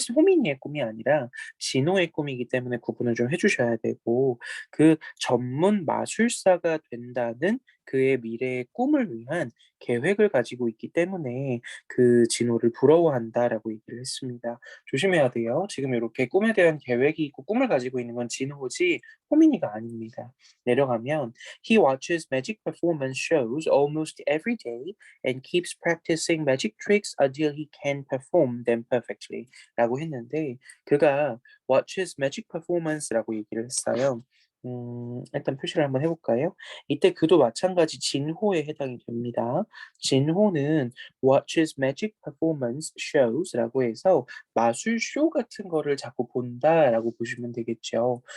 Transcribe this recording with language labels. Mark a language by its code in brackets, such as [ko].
[ko] 호민이의 꿈이 아니라 진호의 꿈이기 때문에 구분을 좀 해주셔야 되고 그 전문 마술사가 된다는 그의 미래의 꿈을 위한 계획을 가지고 있기 때문에 그 진호를 부러워한다라고 얘기를 했습니다. 조심해야 돼요. 지금 이렇게 꿈에 대한 계획이 있고 꿈을 가지고 있는 건 진호지 호민이가 아닙니다. [en] 내려가면 He watches magic performance shows almost every day and keeps practicing magic tricks until he can perform them perfectly. [ko] 라고 했는데 그가 [en] watches magic performance [ko] 라고 얘기를 했어요. 일단 표시를 한번 해볼까요? 이때 그도 마찬가지 진호에 해당이 됩니다. 진호는 [en] watches magic performance shows [ko] 라고 해서 마술 쇼 같은 거를 자꾸 본다라고 보시면 되겠죠.